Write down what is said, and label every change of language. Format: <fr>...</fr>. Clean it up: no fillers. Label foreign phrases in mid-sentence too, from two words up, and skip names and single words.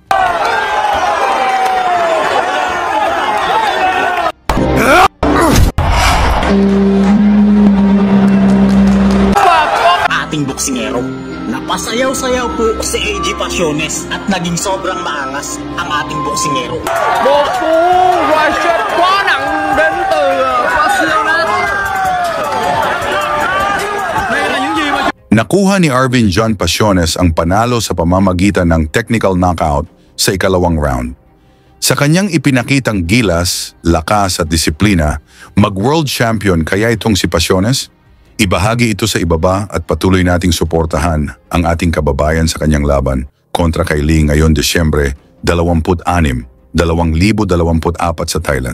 <tl>Ating boksingero, napasayaw-sayaw po si AJ Pasiones at naging sobrang maangas ang ating boksingero.</tl> <vi>Một cú</vi> <en>right shot</en> <vi>quá nặng đến từ Pasiones. Đây là những gì mà</vi> <tl>Nakuha ni Arvin John Pasiones ang panalo sa pamamagitan ng technical knockout sa ikalawang round. Sa kanyang ipinakitang gilas, lakas at disiplina, mag-world champion kaya itong si Pasiones? Ibahagi ito sa ibaba at patuloy nating suportahan ang ating kababayan sa kanyang laban kontra kay Lee ngayon Desyembre 26, 2024 sa Thailand.</tl>